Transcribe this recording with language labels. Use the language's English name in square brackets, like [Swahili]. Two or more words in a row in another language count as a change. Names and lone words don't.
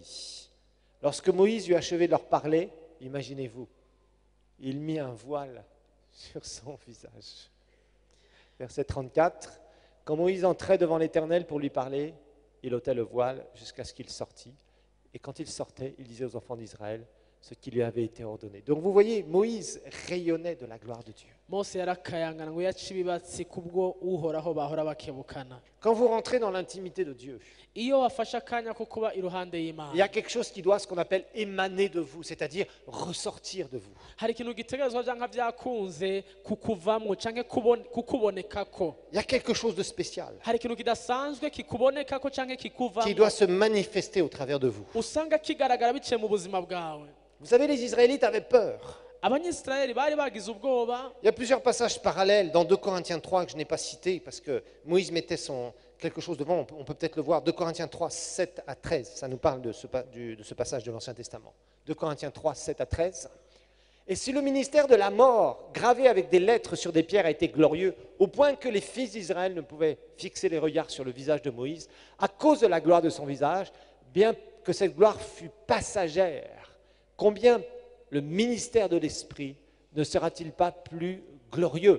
[French] Lorsque Moïse eut achevé de leur parler, imaginez-vous, il mit un voile sur son visage. Verset 34, quand Moïse entrait devant l'Éternel pour lui parler, il ôtait le voile jusqu'à ce qu'il sortît. Et quand il sortait, il disait aux enfants d'Israël ce qui lui avait été ordonné. Donc vous voyez, Moïse rayonnait de la gloire de Dieu. [Rundi] mose yarakayangana ngo yace ibibatsi kubwo uhoraho bahora bakebukana. [French] Quand vous rentrez dans l'intimité de Dieu, [Rundi] Iyo wafashe akanya ko kuba iruhande [French] il y [Rundi] y'Imana, [French] a quelque chose qui doit, ce qu'on appelle, émaner de vous, c'est-à-dire ressortir de vous. [Rundi] hari ikintu gitegerezwa canke vyakunze kukuvamwo canke kukubonekako. [French] Il y a quelque chose de spécial [Rundi] Hari ikintu kidasanzwe kikubonekako canke [French] qui [Rundi] kikuvamwo, [French] doit se manifester au travers de vous. [Rundi] usanga kigaragara biciye mu buzima bwawe. [French] Vous savez, les Israélites avaient peur. [Rundi] Abanyisirayeli bari bagize ubwoba. [French] Il y a plusieurs passages parallèles dans 2 Corinthiens 3 que je n'ai pas cités parce que Moïse mettait quelque chose devant, on peut peut-être le voir. 2 Corinthiens 3, 7 à 13, ça nous parle de ce passage de l'Ancien Testament. 2 Corinthiens 3, 7 à 13. Et si le ministère de la mort, gravé avec des lettres sur des pierres, a été glorieux, au point que les fils d'Israël ne pouvaient fixer les regards sur le visage de Moïse, à cause de la gloire de son visage, bien que cette gloire fût passagère, combien le ministère de l'Esprit ne sera-t-il pas plus glorieux?